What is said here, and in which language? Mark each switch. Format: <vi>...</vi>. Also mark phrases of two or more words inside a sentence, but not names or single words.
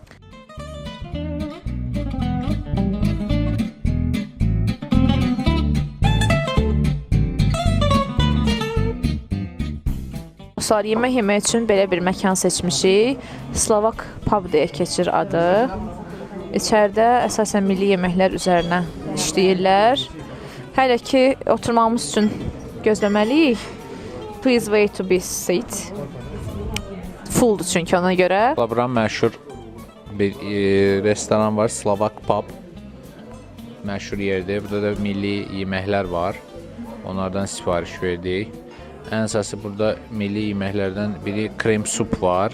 <az>Sonra yemək yemək üçün belə bir məkan seçmişik. Slovak pub deyə keçir adı. İçəridə əsasən milli yeməklər üzərinə işləyirlər. Hələ ki oturmağımız üçün gözləməliyik.</az> <en>Please wait to be seat.</en> <az>Fulldur çünki ona görə. Buranın məşhur bir restoran var, Slovak pub. Məşhur yerdir. Burada da milli yeməklər var. Onlardan sifariş verdik. Ən əsası burada milli yeməklərdən biri krem sup var.</az>